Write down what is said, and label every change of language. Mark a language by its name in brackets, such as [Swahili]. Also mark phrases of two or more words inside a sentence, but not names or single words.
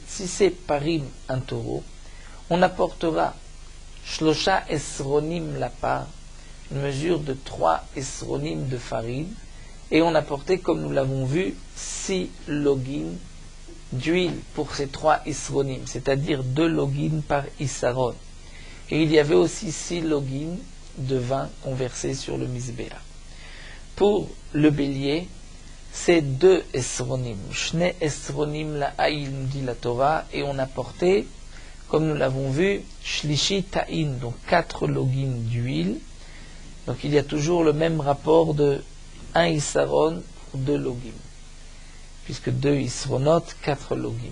[French] Si c'est parim, un taureau, on apportera [Hebrew] שלושה עשרונים [French] la part, une mesure de 3 esronim de farine, et on apportait, comme nous l'avons vu, 6 login d'huile pour ces 3 esronim, c'est-à-dire 2 login par isaron. Et il y avait aussi 6 login de vin qu'on versait sur le misbéach. Pour le bélier, c'est 2 esronim. [Hebrew] שני עשרונים לאיל, [French] nous dit la Torah, et on apportait, comme nous l'avons vu, [Hebrew] שלישית ההין, [French] donc 4 login d'huile. Donc il y a toujours le même rapport de 1 isaron pour 2 login. puisque 2 isronot, 4 logim.